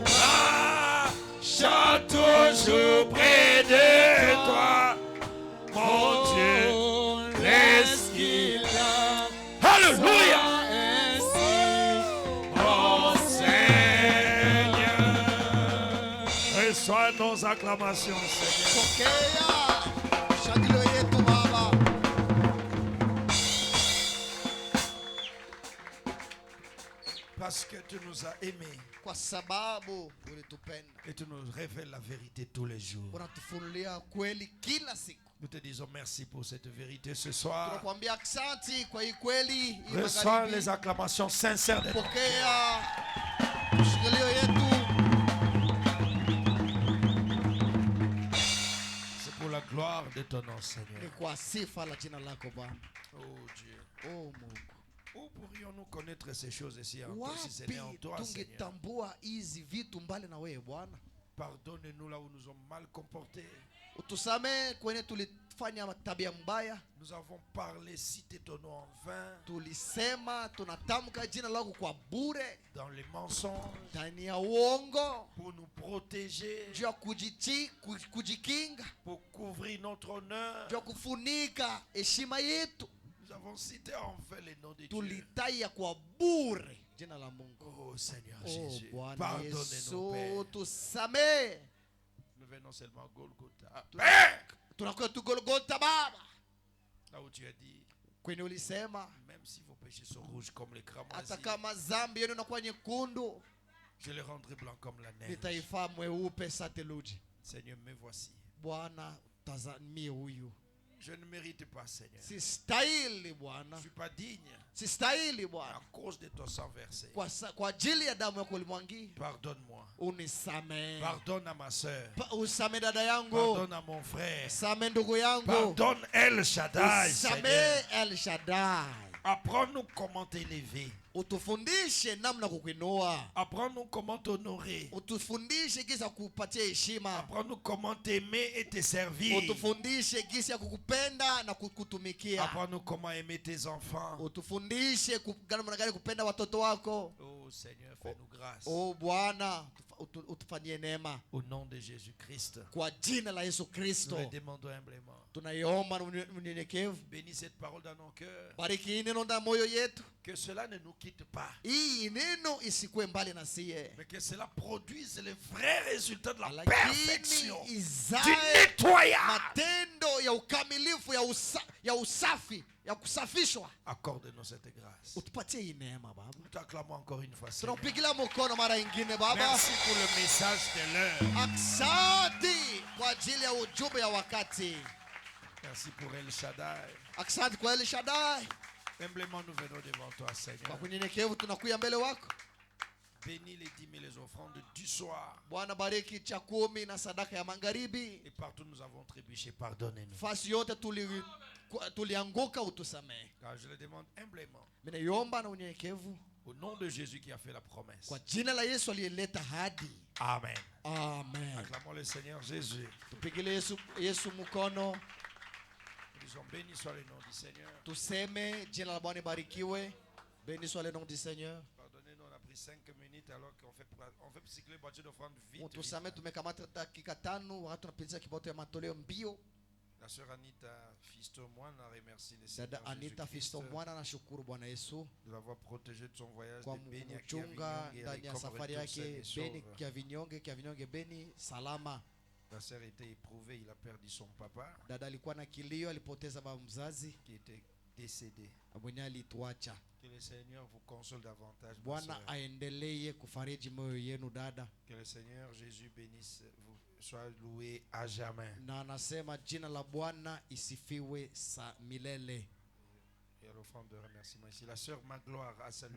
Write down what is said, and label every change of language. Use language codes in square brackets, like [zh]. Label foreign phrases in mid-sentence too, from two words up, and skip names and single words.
[fr] Marche toujours près de toi, mon Dieu, laisse qu'il a. Alléluia. Mon Seigneur, reçois nos acclamations, Seigneur. [sw] Pokea shangilio yetu Baba. [fr] Parce que tu nous as aimés [sw] Kwa sababu ulitupenda, [fr] et tu nous révèles la vérité tous les jours. [sw] unatufunulia kweli kila siku. [fr] Nous te disons merci pour cette vérité ce soir. [sw] Tunakuambia asante kwa hii kweli, hii [fr] Reçois [sw] magharibi. [fr] les acclamations sincères de [sw] Pokea shangilio yetu. [fr] C'est pour la gloire de ton nom, [sw] Ni [fr] Seigneur. [sw] kwa sifa la jina lako Bwana. [fr] Oh Dieu. [sw] Oh Mungu, [fr] Où pourrions-nous connaître ces choses ici en si ce n'est en [sw] wapi [fr] toi, Seigneur? [sw] tungetambua hizi vitu mbali na wewe Bwana? [fr] Pardonne-nous là où nous sommes mal comportés. [sw] Utusamee kwenye tulifanya tabia mbaya, [fr] Nous avons parlé, cité ton nom en vain, [sw] tulisema tunatamka jina lako kwa bure, [fr] dans les mensonges, [sw] ndani ya uongo, [fr] pour nous protéger, [sw] juu ya kujikinga, [fr] pour couvrir notre honneur. [sw] juu ya kufunika heshima yetu. [fr] Nous avons cité en vain les noms de Dieu. [sw] Tulitaia kwa bure jina la Mungu. [fr] Oh Seigneur Oh Jésus, [sw] Bwana [fr] pardonne-nous, [sw] Yesu, [fr] Père. [sw] tusamee. [fr] Nous venons seulement à Golgotha. [sw] Tuna- [fr] Père, [sw] Tunakuwa tu Golgotha Baba, [fr] là où tu as dit, [sw] kwenye ulisema [fr] même si vos péchés sont rouges comme les [sw] hata [fr] cramoisis, [sw] kama zambi yenu inakuwa nyekundu, [fr] je les rendrai blancs comme la neige. [sw] nitaifaa mweupe sa theluji. [fr] Seigneur, me voici. [sw] Bwana, tazamie huyu. [fr] Je ne mérite pas, Seigneur. [sw] Sistahili [fr] Je [sw] Bwana, [fr] ne suis pas digne [sw] sistahili [fr] à [sw] Bwana. [fr] cause de ton sang versé. [sw] Kwa ajili ya damu yako ulimwangi, [fr] Pardonne-moi. [sw] unisamee. [fr] Pardonne à ma soeur. [sw] Usame dada yangu, [fr] Pardonne à mon frère. [sw] usame ndugu yangu, [fr] Pardonne El Shaddai, [sw] usame [fr] Seigneur. [sw] El Shaddai. [fr] Apprends-nous comment t'élever. [sw] Utufundishe namna kukuinua, [fr] Apprends-nous comment t'honorer. [sw] utufundishe gisi ya kupatia heshima, [fr] Apprends-nous comment t'aimer et te servir. [sw] utufundishe gisi ya kukupenda na kukutumikia, [fr] Apprends-nous comment aimer tes enfants. [sw] utufundishe namna gani kupenda watoto wako. [fr] Oh Seigneur, fais-nous grâce. [sw] Oh Bwana, utufanyie neema [fr] Au nom de Jésus-Christ, [sw] kwa jina la Yesu [fr] nous [sw] Kristo. [fr] le demandons humblement. [sw] Tunaiomba na unyenyekevu. [fr] Bénis cette parole dans nos cœurs. [sw] Bariki hii neno ndani ya moyo yetu, [fr] Que cela ne nous quitte pas. [sw] hii neno isikuwe mbali na sie, [fr] Mais que cela produise les vrais résultats de la [sw] lakini [fr] perfection, du [sw] izae [fr] nettoyage. [sw] matendo ya ukamilifu ya usafi ya kusafishwa. [fr] Accorde-nous cette grâce. [sw] Utupatie hii neema Baba. [fr] Nous t'acclamons encore une fois, Seigneur. [sw] Tunakupigilia mkono mara ingine Baba. [fr] Merci pour le message de l'heure. [sw] Asante kwa ajili ya ujumbe ya wakati. [fr] Merci pour El Shaddai. [sw] Asante kwa El Shaddai. [fr] Humblement, nous venons devant toi, [sw] Kwa [fr] Seigneur. [sw] kunyenyekevu tunakuja mbele wako. [fr] Bénis les dîmes et les offrandes du soir. [sw] Bwana, bariki cha 10 na sadaka ya magharibi. [fr] Et partout nous avons trébuché, pardonnez-nous. [sw] Fasi yote tulianguka, utusamee. [fr] Car je le demande humblement. [sw] Ninaiomba na unyenyekevu [fr] Au nom de Jésus qui a fait la promesse. [sw] kwa jina la Yesu aliyeleta hadi. Amen. Amen. [fr] Acclamons le Seigneur Jésus. [sw] Tupigilie Yesu mkono, [fr] Nous disons béni soit le nom du Seigneur. [sw] tuseme jina la Bwana ibarikiwe. [fr] Béni soit le nom du Seigneur. Pardonnez-nous, on a pris 5 minutes alors qu'on fait cycler le voiture d'offrande vite. [sw] Utusame tumekamata dakika 5 wakati tunapitisha kiboto ya matoleo mbio. [fr] La sœur Anita Fisto Mwana remercie le [sw] Dada [fr] Seigneur [sw] Anita [fr] Jésus-Christ [sw] Fisto Mwana anashukuru Bwana Yesu [fr] de l'avoir protégé de son voyage [sw] kwa [fr] de Beni à [sw] kumchunga Kiavinyonge ndani ya [fr] comme [sw] safari [fr] retour sain [sw] yake [fr] et Beni sauve. [sw] Kiavinyonge Beni salama. [fr] La sœur était éprouvée, il a perdu son papa [sw] Dada alikuwa na kilio, alipoteza baba mzazi [fr] qui était décédé. [sw] mwenye alituacha. [fr] Que le Seigneur vous console davantage, ma [sw] Bwana [fr] sœur. [sw] aendelee kufariji moyo yenu dada, [fr] Que le Seigneur Jésus bénisse vous, soit loué à jamais. [sw] na anasema jina la Bwana isifiwe milele. [fr] Et à l'offrande de remerciement ici, la sœur Magloire a salué